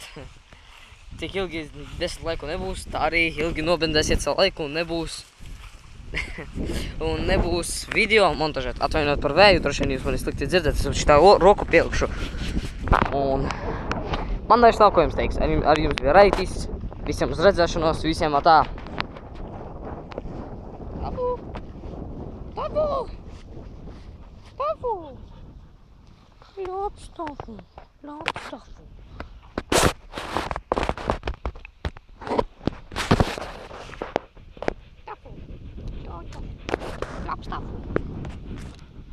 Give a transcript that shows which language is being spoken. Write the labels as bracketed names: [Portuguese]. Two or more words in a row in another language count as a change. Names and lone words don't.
[Latvian] Tik ilgi 10 laiku nebūs, tā arī ilgi nobendēsiet savu laiku un nebūs. Un nebūs video montažēt. Atvainot par vēju, droši vien jūs mani slikti dzirdat, es šitā roku pielikšu. Un man vairs nav ko jums teiks. Ar jums bija Raitis, visiem uz redzēšanos, visiem atā. Tafu! Tafu! Tafu! Labs Tafu! Labs Tafu! Tafu! Labs Tafu!